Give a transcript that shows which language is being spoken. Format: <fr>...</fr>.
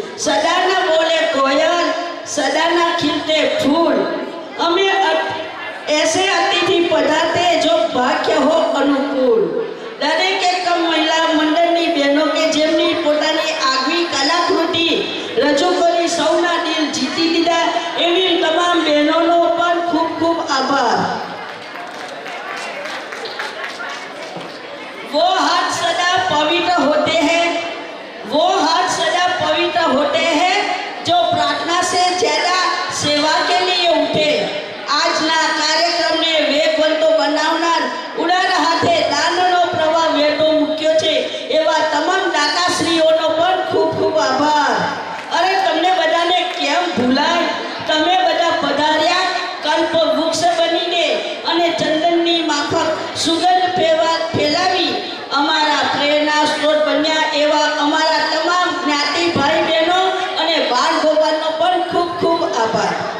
<gu>સદાના બોલે કોયલ, સદાના ખીલતે ફૂલ, અમે</gu> <hi>ऐसे अतिथि पधारते जो भाग्य हो अनुकूल.</hi> <gu>दरेक एकम महिला मंडळની બહેનો કે જેમની પોતાની આગવી કલાકૃતિ રજૂ કરી સૌના દિલ જીતી લીધા એવી તમામ બહેનોનો પણ ખૂબ ખૂબ આભાર.</gu> <hi>वो हाथ सदा पवित्र होते हैं, वो हाथ सदा पवित्र होते हैं जो प्रार्थना से ज्यादा सेवा के लिए उठे.</hi> <gu>આજના કાર્યક્રમને વેગવંતો બનાવનાર ઉડાન હાથે દાનનો પ્રવાહ વેઠો મૂક્યો છે એવા તમામ દાતાશ્રીઓનો પણ ખૂબ ખૂબ આભાર. અરે તમને બધાને કેમ ભૂલાય? તમે બધા પધાર્યા કલ્પ વૃક્ષ બનીને અને ચંદનની માફક સુગંધ ફેલાવી અમારા પ્રેરણા સ્ત્રોત બન્યા એવા અમારા તમામ જ્ઞાતિ ભાઈ બહેનો અને બાળ ગોપાલનો પણ ખૂબ ખૂબ આભાર.</gu>